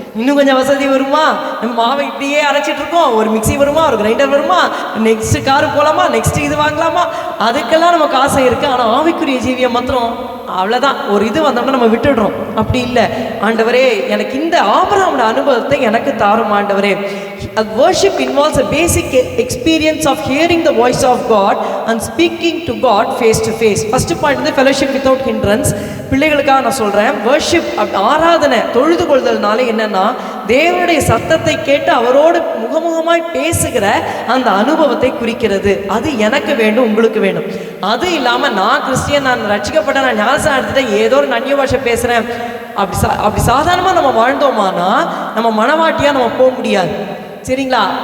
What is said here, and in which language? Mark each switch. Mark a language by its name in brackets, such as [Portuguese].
[Tamil] இன்னும் கொஞ்சம் வசதி வருமா? நம்ம மாவை இப்படியே அரைச்சிட்டு இருக்கோம், ஒரு மிக்சி வருமா, ஒரு கிரைண்டர் வருமா, நெக்ஸ்ட் காரு போகலாமா, நெக்ஸ்ட் இது வாங்கலாமா, அதுக்கெல்லாம் நமக்கு ஆசை இருக்குது. ஆனால் ஆவிக்குரிய ஜீவியம் மாத்திரம் அவ்வளோதான், ஒரு இது வந்தோம்னா நம்ம விட்டுடுறோம். அப்படி இல்லை. ஆண்டவரே, எனக்கு இந்த ஆபிரகாமோட அனுபவத்தை எனக்கு தாரும் ஆண்டவரே. [English] Worship involves a basic experience of hearing the voice of God and speaking to God face to face. First point [Tamil] வந்து [English] fellowship without hindrance. [Tamil] பிள்ளைகளுக்காக நான் சொல்கிறேன், வர்ஷிப் ஆராதனை தொழுது கொள்தல்னால என்னன்னா, தேவனுடைய சத்தத்தை கேட்டு அவரோடு முகமுகமாய் பேசுகிற அந்த அனுபவத்தை குறிக்கிறது. அது எனக்கு வேண்டும், உங்களுக்கு வேண்டும். அது இல்லாமல் நான் கிறிஸ்டியன், நான் ரட்சிக்கப்பட்ட, நான் ஞானஸ்நானம் எடுத்துட்டேன், ஏதோ ஒரு அந்நிய பாஷை பேசுகிறேன், அப்படி சாதாரணமாக நம்ம வாழ்ந்தோமானா நம்ம மனவாட்டியாக நம்ம போக முடியாது. சரிங்களா?